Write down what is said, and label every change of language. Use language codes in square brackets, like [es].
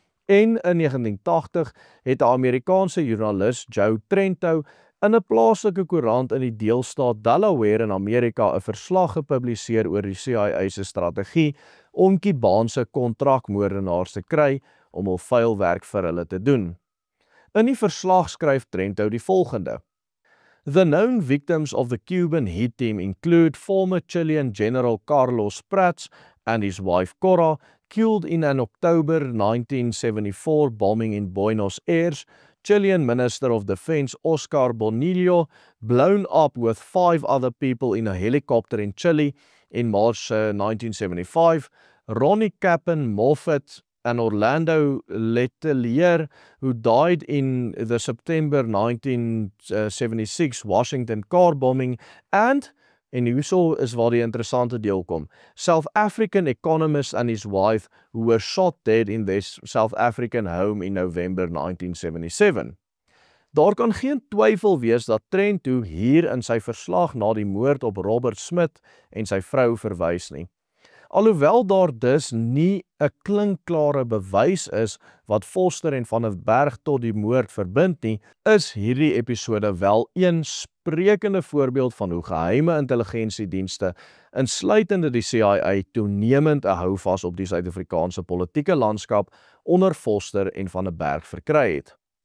[af] En in 1980 het 'n Amerikaanse joernalis, Joe Trento, in 'n plaaslike koerant in die deelstaat Delaware in Amerika 'n verslag gepubliseer oor die CIA se strategie om Kubaanse kontrakmoordenaars te kry om hul vuil werk vir hulle te doen. In die verslag skryf Trento die volgende: [en] The known victims of the Cuban hit team include former Chilean General Carlos Prats and his wife Corra, killed in an October 1974 bombing in Buenos Aires, Chilean Minister of Defense Oscar Bonillo, blown up with 5 other people in a helicopter in Chile in March 1975, Ronnie Captain Moffat and Orlando Letelier, who died in the September 1976 Washington car bombing, and, [af] en hierso is waar die interessante deel kom, [en] South African economist and his wife who were shot dead in their South African home in November 1977. [af] Daar kan geen twyfel wees dat Trento hier in sy verslag na die moord op Robert Smit en sy vrou verwys nie. Alhoewel daar dus nie 'n klinkklare bewys is wat Vorster en Van den Berg tot die moord verbind nie, is hierdie episode wel een sprekende voorbeeld van hoe geheime intelligensiedienste, insluitende die CIA, toenemend 'n houvas op die Suid-Afrikaanse politieke landskap onder Vorster en Van den Berg verkry het.